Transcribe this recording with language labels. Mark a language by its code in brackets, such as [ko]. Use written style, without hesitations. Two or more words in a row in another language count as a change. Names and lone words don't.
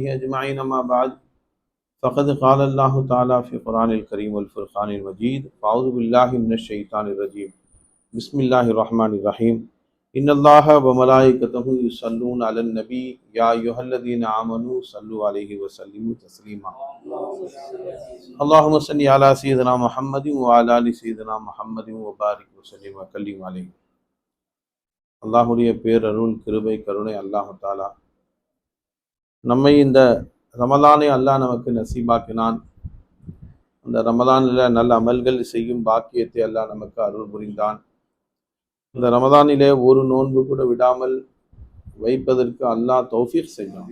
[ar] أجمعين ما بعد فقد قال الله تعالى في القرآن الكريم والفرقان المجيد أعوذ بالله من الشيطان الرجيم بسم الله الرحمن الرحيم إن الله وملائكته يصلون على النبي يا أيها الذين آمنوا صلوا عليه وسلموا تسليما اللهم صل على سيدنا محمد وعلى آل سيدنا محمد وبارك وسلم وكلم عليه. [ta] அல்லாஹுடைய பேரருள் கிருபை கருணை [ar] الله تعالى [ta] நம்மை இந்த ரமலானை அல்லாஹ் நமக்கு நசீபாக்கினான். அந்த ரமலானில் நல்ல அமல்கள் செய்யும் பாக்கியத்தை அல்லாஹ் நமக்கு அருள் புரிந்தான். இந்த ரமலானிலே ஒரு நோன்பு கூட விடாமல் வைப்பதற்கு அல்லாஹ் தௌஃபீக் செய்தான்.